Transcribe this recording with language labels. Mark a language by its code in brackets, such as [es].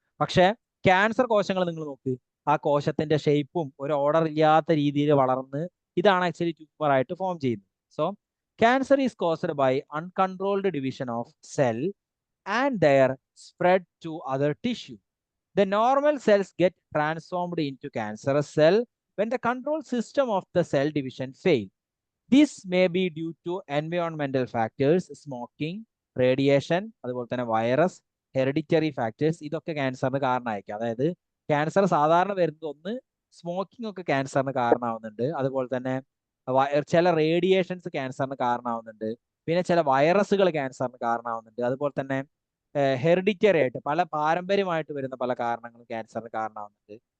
[ml] പക്ഷെ ക്യാൻസർ കോശങ്ങൾ നിങ്ങൾ നോക്ക്, ആ കോശത്തിന്റെ ഷേപ്പും ഒരു ഓർഡർ ഇല്ലാത്ത രീതിയിൽ വളർന്ന് ഇതാണ് ആക്ച്വലി ട്യൂമർ ആയിട്ട് ഫോം ചെയ്യുന്നത്. [en] So cancer is caused by uncontrolled division of cell and their spread to other tissue. The normal cells get transformed into cancerous cell when the control system of the cell division fails. This may be due to environmental factors, smoking, radiation, [ml] അതുപോലെ തന്നെ [en] Virus, hereditary factors. [ml] ഇതൊക്കെ ക്യാൻസറിന് കാരണമായിരിക്കും. അതായത് cancer സാധാരണ വരുന്നത് ഒന്ന് smoking ഒക്കെ ക്യാൻസറിന് കാരണമാവുന്നുണ്ട്. അതുപോലെ തന്നെ ചില റേഡിയേഷൻസ് ക്യാൻസറിന് കാരണമാവുന്നുണ്ട്. പിന്നെ ചില വൈറസുകൾ ക്യാൻസറിന് കാരണമാവുന്നുണ്ട്. അതുപോലെ തന്നെ ഹെറിഡിറ്ററി ആയിട്ട് പാരമ്പര്യമായിട്ട് വരുന്ന പല കാരണങ്ങളും ക്യാൻസറിന് കാരണമാവുന്നുണ്ട്.